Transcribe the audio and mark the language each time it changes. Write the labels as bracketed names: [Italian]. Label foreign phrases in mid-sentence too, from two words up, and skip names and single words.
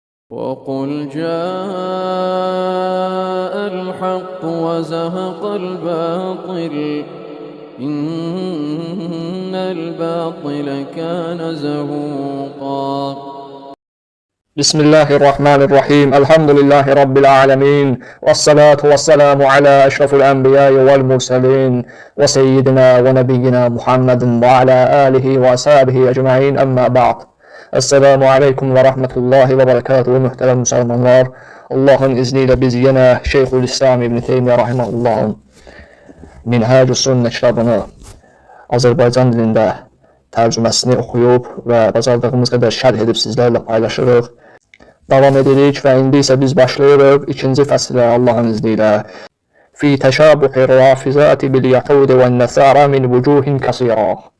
[Arabic] وقل جاء الحق وزهق الباطل إن الباطل كان زهوقا. بسم الله الرحمن الرحيم. الحمد لله رب العالمين، والصلاة والسلام على أشرف الأنبياء والمرسلين وسيدنا ونبينا محمد وعلى آله وأصحابه أجمعين. أما بعد. السلام عليكم ورحمة الله وبركاته. [Turkish] Muhterem Müslümanlar, Allah'ın izniyle biz yine Şeyhülislam İbn Teymiyye Rahimahullah'ın Minhacü Sünnet [Azerbaijani] kitabını Azərbaycan dilində tərcüməsini oxuyub və bacardığımız qədər şərh edib sizlərlə paylaşırıq. Davam edirik və indi isə biz başlayırıq ikinci fəsilə [Turkish] Allah'ın izniyle. [Arabic] في تشابه الرافضة باليهود والنصارى من وجوه كثيرة.